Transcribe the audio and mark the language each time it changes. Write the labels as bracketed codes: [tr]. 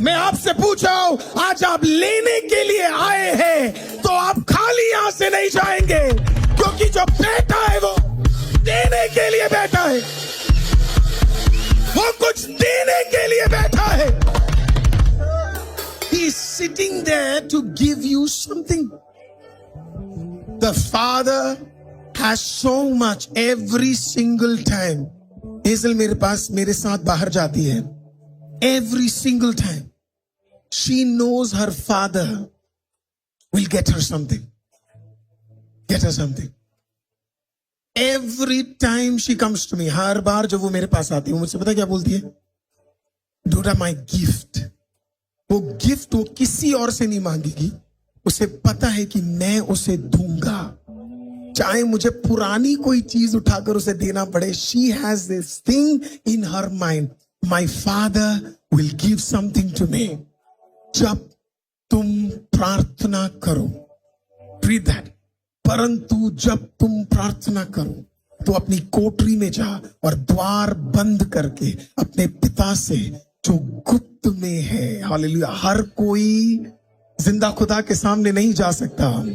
[hi] मैं आपसे पूछ रहा हूं, आज आप लेने के लिए आए हैं तो आप खाली यहां से नहीं जाएंगे, क्योंकि जो बैठा है वो देने के लिए बैठा है। वो कुछ देने के लिए बैठा है। [en] He is sitting there to give you something. The Father has so much every single time. [hi] Hazel मेरे पास मेरे साथ बाहर जाती है। [en] Every single time she knows her father will get her something. Get her something. Every time she comes to me, [hi] हर बार जब वो मेरे पास आती है, वो मुझसे पता क्या बोलती है? [en] Duda, my gift। [hi] वो गिफ्ट वो किसी और से नहीं मांगेगी, उसे पता है कि मैं उसे दूंगा, चाहे मुझे पुरानी कोई चीज उठाकर उसे देना पड़े। [en] She has this thing in her mind, my father will give something to me। [hi] जब तुम प्रार्थना करो, [en] read that। [hi] परंतु जब तुम प्रार्थना करो, तो अपनी कोठरी में जा और द्वार बंद करके अपने पिता से जो गुप्त में है, हालेलुया। हर कोई जिंदा खुदा के सामने नहीं जा सकता।